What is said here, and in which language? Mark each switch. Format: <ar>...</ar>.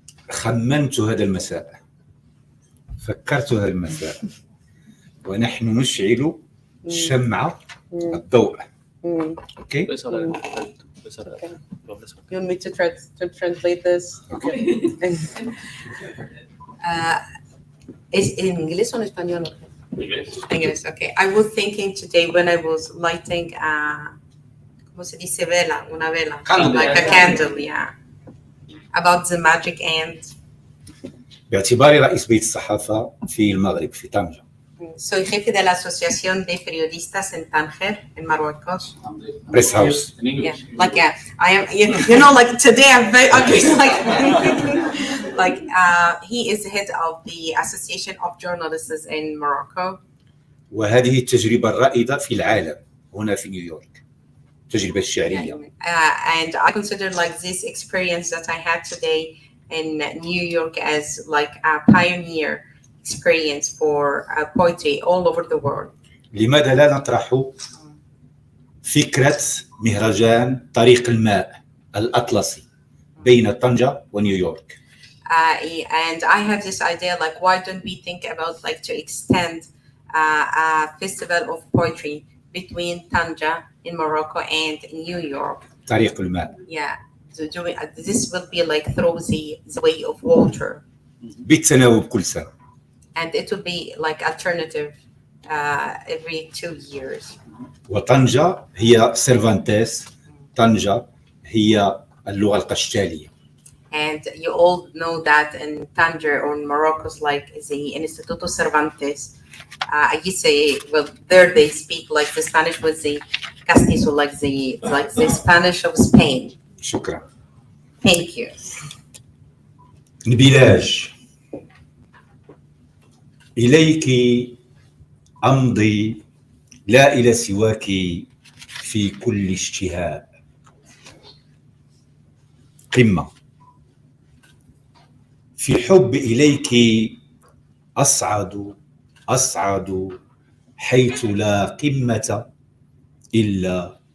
<ar>خمنت هذا المساء، فكرت هذا المساء ونحن نشعل شمعة الضوء.</ar> <en>Okay? You want me to translate this? Okay.</en> <es>¿Es en inglés o en español? Inglés,</es> <en>okay. I was thinking today when I was lighting</en> <es>¿cómo se dice vela? Una vela.</es> <en>Candle. Like a candle, yeah. About the magic ant.</en> <ar>باعتباري رئيس بيت الصحافة في المغرب في طنجة.</ar> <es>Soy jefe de la Asociación de Periodistas en Tánger, en Marruecos.</es> <en>Press House. Yeah, like yeah, I am. You know, like today I'm been like he is head of the Association of Journalists in Morocco.</en> <ar>وهذه التجربة الرائدة في العالم هنا في نيويورك. التجربة الشعرية.</ar> <en>And I consider like this experience that I had today in New York as like a pioneer experience for poetry all over the world.</en> <ar>لماذا لا نطرح فكرة مهرجان طريق الماء الأطلسي بين طنجة ونيويورك؟</ar> <en>And I have this idea like why don't we think about like to extend a festival of poetry between Tanja in Morocco and New York.</en> <ar>طريق الماء.</ar> <en>Yeah, so this will be like through the way of water.</en> <ar>بالتناوب كل سنة.</ar> <en>And it will be like alternative every 2 years.</en> <ar>وطنجة هي سيرفانتيس، طنجة هي اللغة القشتالية.</ar> <en>And you all know that in Tanger or in Morocco's like the Instituto Cervantes. I used to say, well, there they speak like the Spanish with the Castizo, like the Spanish of Spain.</en> <ar>شكرا.</ar> <en>Thank you.</en> <ar>نبيلاج إليك أمضي لا إلى سواك في كل اشتهاء. قمة في الحب إليك أصعد حيث لا قمة إلا</ar>